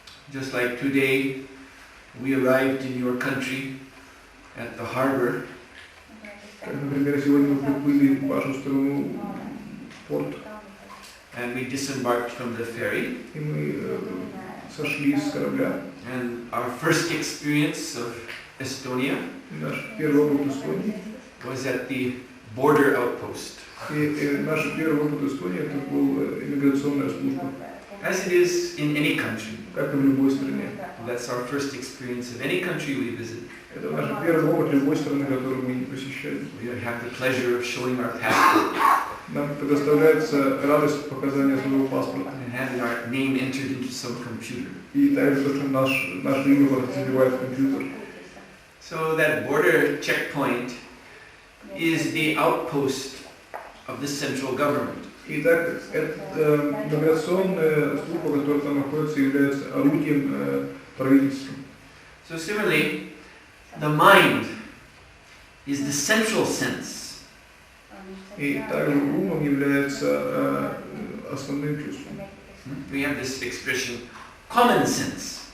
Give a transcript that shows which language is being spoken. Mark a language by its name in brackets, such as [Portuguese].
[English] Just like today, we arrived in your country at the harbor. [Russian] Как, например, сегодня мы приплыли в вашу страну, в порт. [English] And we disembarked from the ferry. [Russian] И мы сошли с корабля. [English] And our first experience of Estonia [Russian] Наш первый опыт Эстонии [English] was at the border outpost. [Russian] И наш первый опыт Эстонии это была иммиграционная служба. [English] As it is in any country. [Russian] Как и в любой стране. [English] That's our first experience of any country we visit. [Russian] Это наш первый опыт любой страны, которую мы посещали. [English] We have the pleasure of showing our passport. [Russian] Нам предоставляется радость показания своего паспорта. [English] And having our name entered into some computer. [Russian] И также то, что наш имя забивает в компьютер. [English] So that border checkpoint is the outpost of the central government. [Russian] Итак, эта миграционная служба, которая там находится, является орудием правительства. [English] So similarly, the mind is the central sense. [Russian] И также ум он является основным чувством. [English] We have this expression, common sense.